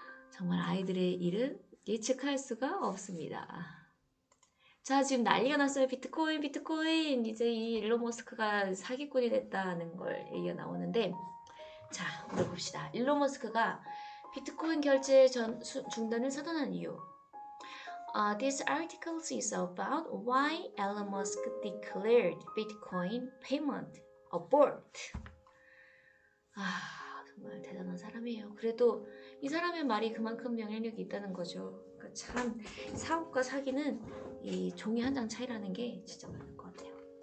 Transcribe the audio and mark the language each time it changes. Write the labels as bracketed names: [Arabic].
[Korean] 정말 아이들의 일은 예측할 수가 없습니다. 자, 지금 난리가 났어요. 비트코인. 이제 이 일론 머스크가 사기꾼이 됐다는 걸 얘기가 나오는데, 자, 우리 봅시다. 일론 머스크가 비트코인 결제 중단을 선언한 이유. [English] This article is about why Elon Musk declared Bitcoin payment abort. [Korean] 정말 대단한 사람이에요. 그래도 이 사람의 말이 그만큼 영향력이 있다는 거죠. 그러니까 참 사업과 사기는 이 종이 한 장 차이라는 게 진짜 많은 것 같아요.